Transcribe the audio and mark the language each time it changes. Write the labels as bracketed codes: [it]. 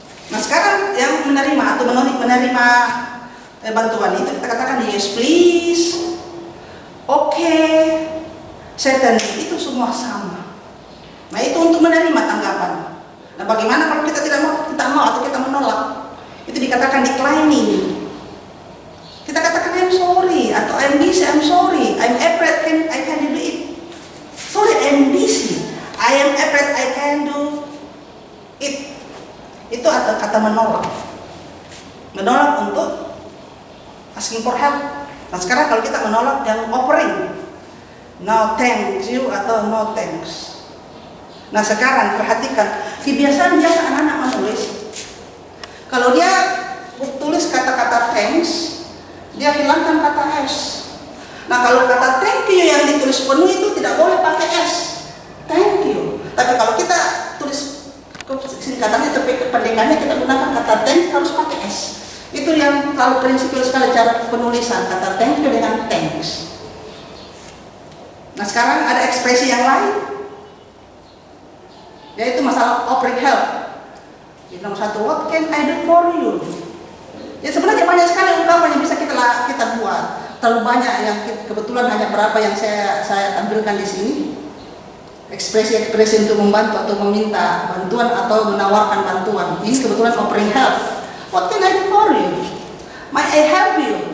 [id] Nah sekarang yang menerima atau menerima bantuan itu kita katakan [en] yes please, [id] oke, certainly, itu semua sama. Nah itu untuk menerima tanggapan. Nah bagaimana kalau kita tidak mau atau kita menolak? Itu dikatakan declining. [en] Kita katakan I'm sorry [id] atau [en] I'm busy, I'm sorry, I'm afraid I can't do it. Sorry, I'm busy, I am afraid I can't do it. [id] Itu atau kata menolak. Menolak untuk [en] asking for help. [id] Nah sekarang kalau kita menolak yang offering, [en] no thanks you [id] atau [en] no thanks. [id] Nah sekarang perhatikan kebiasaan anak-anak menulis. Kalau dia tulis kata-kata thanks, dia hilangkan kata s. Nah kalau kata thank you yang ditulis penuh itu tidak boleh pakai s. Thank you. Tapi kalau kita tulis singkatannya atau pendekannya kita gunakan kata thank harus pakai s. Itu yang kalau prinsipil sekali cara penulisan kata thank you dengan thanks. Nah sekarang ada ekspresi yang lain, yaitu masalah [en] offering help. [id] Jadi nomor satu, [en] what can I do for you? [id] Ya sebenarnya banyak sekali ungkapan yang bisa kita buat. Terlalu banyak yang kebetulan hanya berapa yang saya tampilkan di sini. Ekspresi-ekspresi untuk membantu atau meminta bantuan atau menawarkan bantuan. Ini kebetulan [en] offering help. What can I do for you? Might I help you?